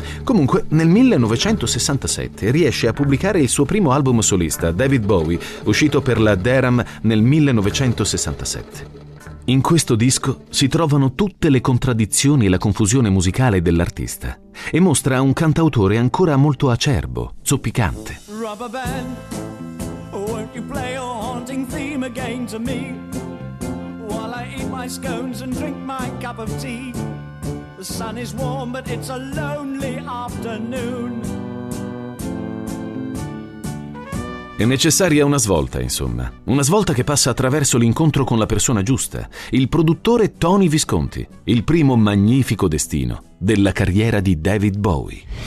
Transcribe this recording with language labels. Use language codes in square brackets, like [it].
[it] Comunque, nel 1967 riesce a pubblicare il suo primo album solista, David Bowie, uscito per la Deram nel 1967. In questo disco si trovano tutte le contraddizioni e la confusione musicale dell'artista e mostra un cantautore ancora molto acerbo, zoppicante. [en] Rubber band. Won't you play your haunting theme again to me while I eat my scones and drink my cup of tea? The sun is warm, but it's a lonely afternoon. [it] È necessaria una svolta, insomma. Una svolta che passa attraverso l'incontro con la persona giusta, il produttore Tony Visconti, il primo magnifico destino della carriera di David Bowie.